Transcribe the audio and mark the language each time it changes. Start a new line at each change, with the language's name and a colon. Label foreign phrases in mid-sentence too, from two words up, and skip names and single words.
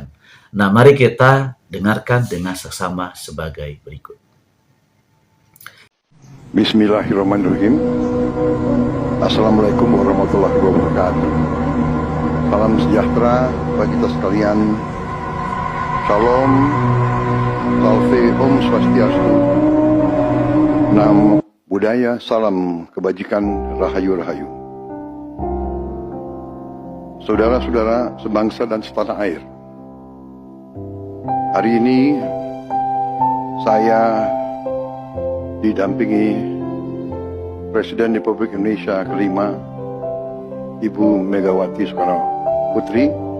Indonesian: Nah, mari kita dengarkan dengan seksama sebagai berikut.
Arabic: بسم الله الرحمن الرحيم. السلام عليكم ورحمة الله وبركاته.
Indonesian: Salam sejahtera bagi kita sekalian.
Hebrew: Shalom,
Balinese: salve, om swastiastu.
Pali: Namo Buddhaya,
Indonesian: salam kebajikan, rahayu-rahayu. Saudara-saudara sebangsa dan setanah air, hari ini saya didampingi Presiden Republik Indonesia kelima, Ibu Megawati Soekarno Putri,